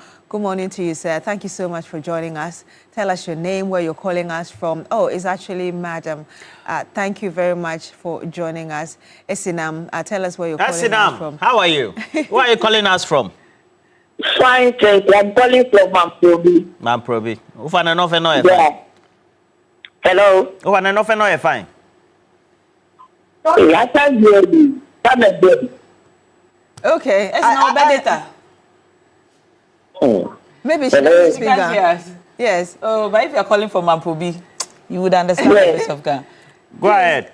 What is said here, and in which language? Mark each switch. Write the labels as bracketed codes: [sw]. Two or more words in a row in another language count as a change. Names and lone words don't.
[en] Good morning to you, sir. Thank you so much for joining us. Tell us your name, where you're calling us from. Oh, it's actually Madam. Thank you very much for joining us. Esinam, tell us where you're calling us from. How are you? Where are you calling us from? Fine, thank you. I'm calling from Mamprobi. Mamprobi. Ufana no fe no e fine. Hello. Ufana no fe no e fine. I can't hear you. Come again. Okay. It's no better. Maybe she doesn't speak. Yes. Oh, but if you're calling from Mamprobi, you would understand the best of Ghana. Go ahead.